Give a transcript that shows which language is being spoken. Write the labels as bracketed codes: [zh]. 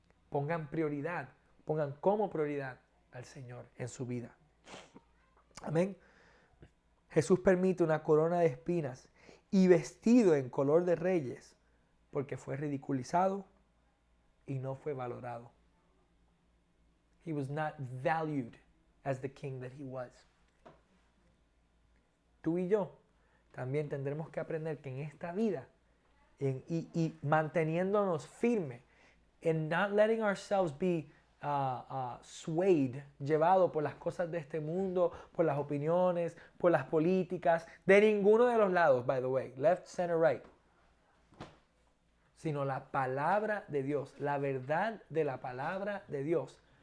[es] Pongan prioridad, pongan como prioridad al Señor en su vida. Amén. Jesús permite una corona de espinas y vestido en color de reyes porque fue ridiculizado y no fue valorado. [en] He was not valued as the king that he was. [es] Tú y yo también tendremos que aprender que en esta vida y manteniéndonos firmes, [en] and not letting ourselves be swayed, [es] llevado por las cosas de este mundo, por las opiniones, por las políticas, de ninguno de los lados, [en] by the way, left, center, right, [es] sino la palabra de Dios, la verdad de la palabra de Dios.